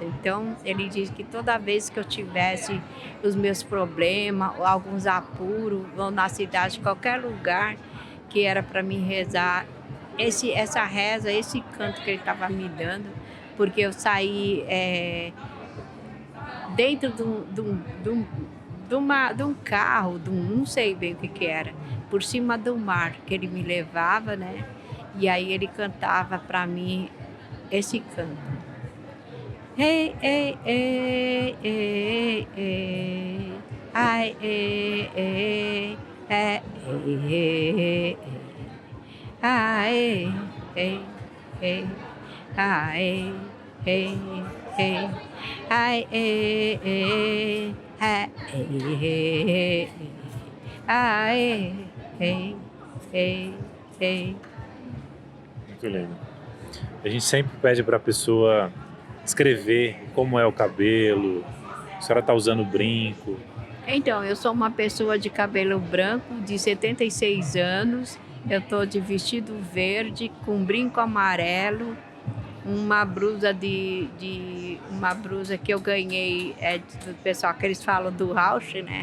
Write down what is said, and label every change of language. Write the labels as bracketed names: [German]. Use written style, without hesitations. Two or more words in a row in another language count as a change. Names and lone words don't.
[Portuguese] Então, ele disse que toda vez que eu tivesse os meus problemas, alguns apuros, ou na cidade, qualquer lugar que era para mim rezar, essa reza, esse canto que ele estava me dando, porque eu saí dentro de um carro, não sei bem o que era, por cima do mar, que ele me levava, né? E aí ele cantava para mim esse canto. Ei, ei, ei, ei, ei, ai, ei, ei, ei, ei, ai, ei, ei, ai, ei, ei, ai, ei, ei, ai, ei, ei, ei. Muito lindo. A gente sempre pede para a pessoa escrever como é o cabelo, a senhora está usando brinco. Então, eu sou uma pessoa de cabelo branco, de 76 anos, eu estou de vestido verde, com brinco amarelo, uma blusa uma blusa que eu ganhei do pessoal que eles falam do Rausch, né?